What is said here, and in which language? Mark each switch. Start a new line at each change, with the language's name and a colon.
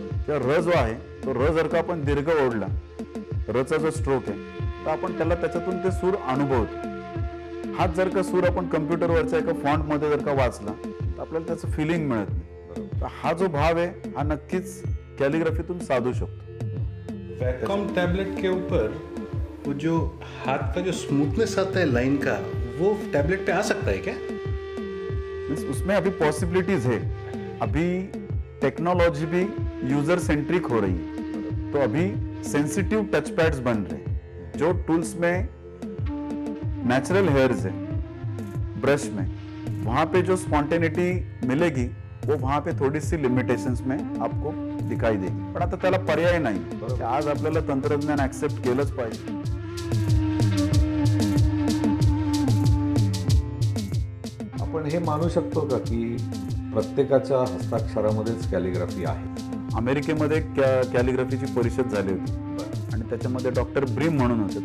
Marathi: किंवा र जो आहे तो र जर का आपण दीर्घ ओढला, रचा जो स्ट्रोक आहे, तर आपण त्याला त्याच्यातून ते सूर अनुभवतो. हाच जर का सूर आपण कम्प्युटरवरच्या एका फॉन्टमध्ये जर का वाचला तर आपल्याला त्याचं फिलिंग मिळत नाही. तर हा जो भाव आहे हा नक्कीच कॅलिग्राफीतून साधू शकतो.
Hindi: वैकॉम टैबलेट के ऊपर वो जो हाथ का जो स्मूथनेस आता है लाइन का, वो टैबलेट पे आ सकता है क्या? उसमें अभी पॉसिबिलिटीज है. अभी टेक्नोलॉजी भी यूजर सेंट्रिक हो रही है. तो अभी सेंसिटिव टच पैड्स बन रहे हैं. जो टूल्स में नेचुरल हेयर्स है ब्रश में, वहां पे जो स्पॉन्टेनिटी मिलेगी वो वहां पे थोड़ी सी लिमिटेशंस में आपको दिखाई देगी.
Marathi: पण आता त्याला पर्याय नाही. आज आपल्याला तंत्रज्ञान ऍक्सेप्ट केलंच पाहिजे. आपण हे मानू शकतो का की प्रत्येकाच्या हस्ताक्षरामध्येच कॅलिग्राफी आहे? अमेरिकेमध्ये कॅलिग्राफीची परिषद झाली होती आणि त्याच्यामध्ये डॉक्टर ब्रीम म्हणून होते.